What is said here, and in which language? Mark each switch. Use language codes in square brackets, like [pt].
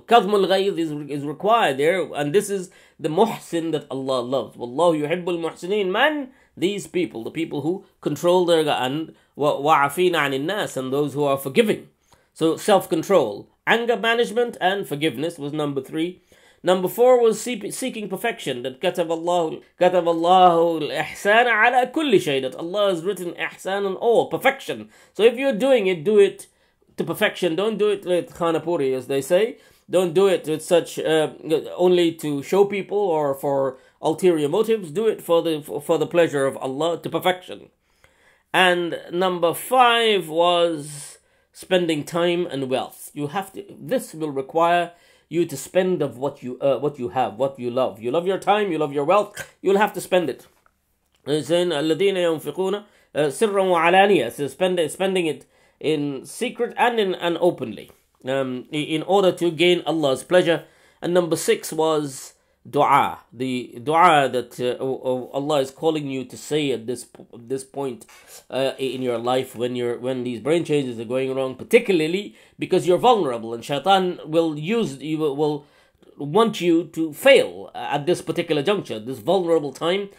[en] Kadhmul ghayz is required there, and this is the muhsin that Allah loves. [ar] Wallahu yuhibbul muhsinin. [en] Man, these people, the people who control their and [ar] wa'afina anil nas, [en] and those who are forgiving. So self-control, anger management, and forgiveness was number 3. Number 4 was seeking perfection. [ar] That كتب الله الإحسان على كل شيء. [en] That Allah has written ihsan on all, perfection. So if you're doing it, do it to perfection. Don't do it with khanapuri, as they say. Don't do it with such only to show people or for ulterior motives. Do it for the pleasure of Allah, to perfection. And number 5 was spending time and wealth. You have to. This will require you to spend of what you have, what you love. You love your time, you love your wealth. You'll have to spend it. [ar] الذين ينفقون سرا وعلانية. [en] So spending it in secret and openly, in order to gain Allah's pleasure. And number 6 was dua, the dua that Allah is calling you to say at this point in your life when these brain changes are going wrong, particularly because you're vulnerable and shaitan will want you to fail at this particular juncture, this vulnerable time.